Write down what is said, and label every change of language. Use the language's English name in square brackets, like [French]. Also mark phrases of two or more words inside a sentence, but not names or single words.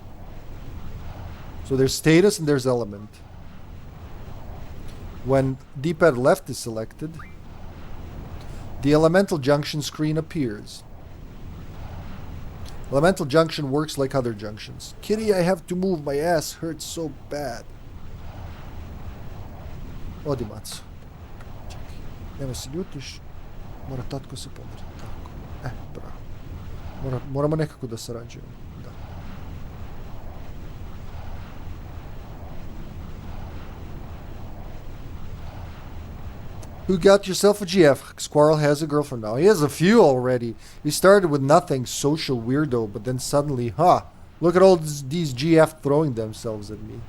[English] So there's status and there's element. When D-pad left is selected, the elemental junction screen appears. Elemental junction works like other junctions. Kitty, I have to move. My ass hurts so bad. [Serbian] Odimac. Nemo se ljutiš, mora tatko se pomeriti. Tako. Bravo. Moramo nekako da sarađujemo. Da. [English] Who got yourself a GF? Squall has a girlfriend now. He has a few already. He started with nothing, social weirdo, but then suddenly, look at all these GF throwing themselves at me.